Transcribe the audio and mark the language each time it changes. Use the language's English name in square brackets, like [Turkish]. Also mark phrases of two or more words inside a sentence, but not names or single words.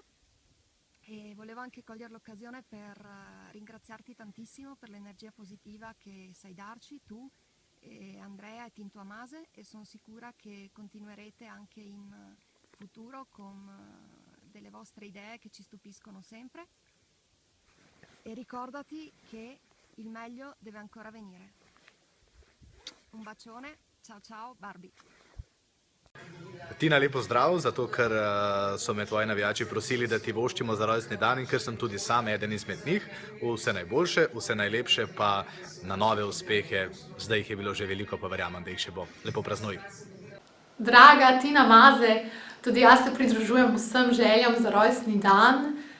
[Italian] E volevo anche cogliere l'occasione per ringraziarti tantissimo per l'energia positiva che sai darci tu e Andrea e Tinto Amase, e sono sicura che continuerete anche in futuro con delle vostre idee che ci stupiscono sempre. E ricordati che il meglio deve ancora venire. Un bacione, ciao ciao Barbie. [Slovenian] Tina, lepo zdrav, zato ker so me tvoji navijači prosili, da ti voščimo za rojstni dan in ker sem tudi sam eden izmed njih. Vse najboljše, vse najlepše, pa na nove uspehe. Zdaj jih je bilo že veliko, pa verjamem, da jih še bo. Lepo praznuj. Draga Tina Maze, tudi jaz se pridružujem vsem željam za rojstni dan.